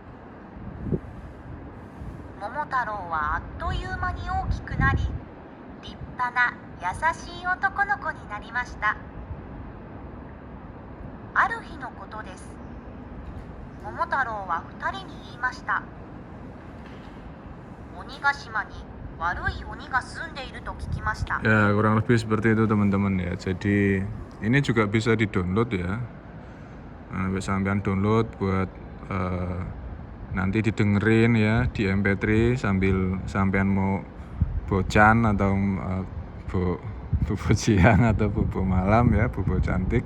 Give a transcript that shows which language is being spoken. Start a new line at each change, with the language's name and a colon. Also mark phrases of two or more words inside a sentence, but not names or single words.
Japanese: 桃太郎はあっという間に大きくなり、立派な優しい男の子になりました。ある日のことです。桃太郎は2人に言いました。鬼ヶ島に悪い鬼が住んでいると聞きました。
Indonesian: Ya kurang lebih seperti itu teman-teman ya. Jadi ini juga bisa di-download ya. Sampean download buat nanti didengerin ya di MP3 sambil sampean mau bocan atau bobo siang atau bobo malam ya, bobo cantik.